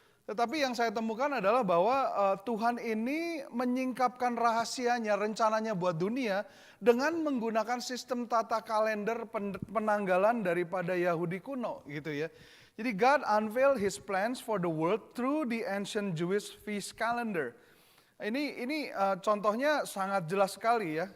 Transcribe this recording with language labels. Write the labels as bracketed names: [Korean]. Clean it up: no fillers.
[Indonesian] Tetapi yang saya temukan adalah bahwa Tuhan ini menyingkapkan rahasianya, rencananya buat dunia dengan menggunakan sistem tata kalender penanggalan daripada Yahudi kuno, gitu ya. [English] Jadi God unveiled His plans for the world through the ancient Jewish feast calendar. [Indonesian] Ini contohnya sangat jelas sekali ya.